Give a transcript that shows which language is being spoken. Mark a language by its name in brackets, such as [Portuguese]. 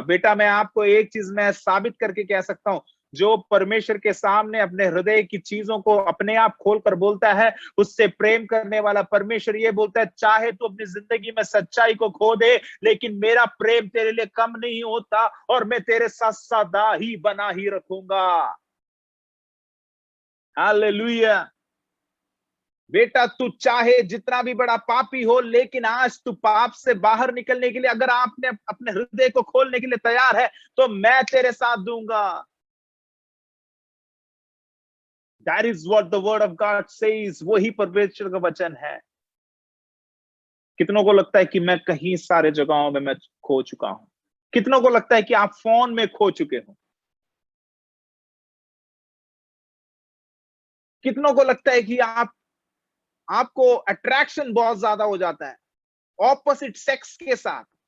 [Hindi] बेटा मैं आपको एक चीज मैं साबित करके कह सकता हूं, जो परमेश्वर के सामने अपने हृदय की चीजों को अपने आप खोलकर बोलता है, उससे प्रेम करने वाला परमेश्वर ये बोलता है, चाहे तू अपनी जिंदगी में सच्चाई को खो दे, लेकिन मेरा प्रेम तेरे लिए कम नहीं होता और मैं तेरे साथ सदा ही बना ही रखूंगा। हालेलुया। बेटा तू चाहे जितना भी बड़ा पापी हो, लेकिन आज तू पाप से बाहर निकलने के लिए अगर आपने अपने हृदय को खोलने के लिए तैयार है, तो मैं तेरे साथ दूंगा। [English] That is what the word of God says। [Hindi] वही परमेश्वर का वचन है। कितनों को लगता है कि मैं कहीं सारे जगहों में मैं खो चुका हूं? कितनों को लगता है कि आप फोन में खो चुके हो? कितनों को लगता है कि आपको अट्रैक्शन बहुत ज्यादा हो जाता है ऑपोजिट सेक्स के साथ?